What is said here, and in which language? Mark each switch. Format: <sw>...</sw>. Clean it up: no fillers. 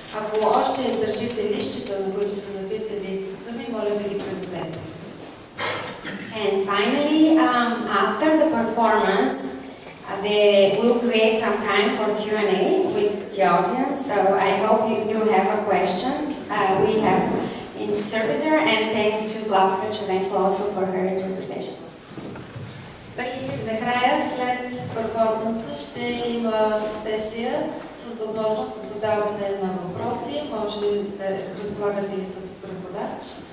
<bg>Ако още държите листчета, на които сте написали думи, моля да ги предадете.</bg> <en>And finally, after the performance, we'll create some time for Q&A with the audience. So I hope you have a question. We have interpreter, and thank to Zlatka Черненко also for her interpretation.</en> <bg>И накрая, след перформанса, ще има сесия с възможност за задаване на въпроси. Може да разполагате и с преводач.</bg>